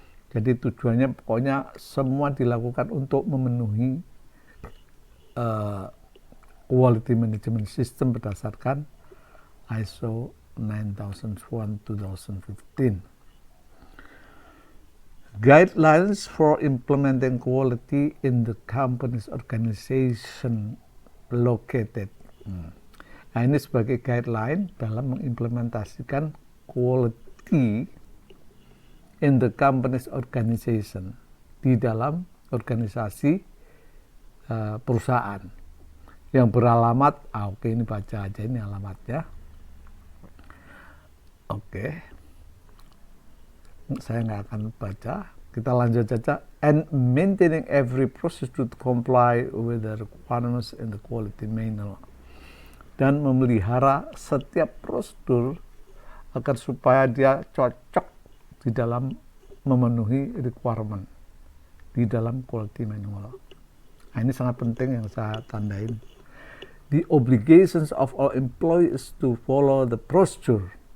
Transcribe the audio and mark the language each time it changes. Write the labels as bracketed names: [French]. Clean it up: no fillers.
[Indonesian] Jadi tujuannya pokoknya semua dilakukan untuk memenuhi quality management system berdasarkan ISO 9001:2015. [English] Guidelines for implementing quality in the company's organization located. [Indonesian] Nah, ini sebagai guideline dalam mengimplementasikan quality [English] in the company's organization, [Indonesian] di dalam organisasi perusahaan yang beralamat, oke, ini baca aja ini alamatnya. Oke. Saya nggak akan baca, kita lanjut saja. [English] And maintaining every process to comply with the requirements in the quality manual. [Indonesian] Dan memelihara setiap prosedur agar supaya dia cocok di dalam memenuhi requirement di dalam quality manual. Nah, ini sangat penting yang saya tandain. [English] The obligations of all employees to follow the procedure.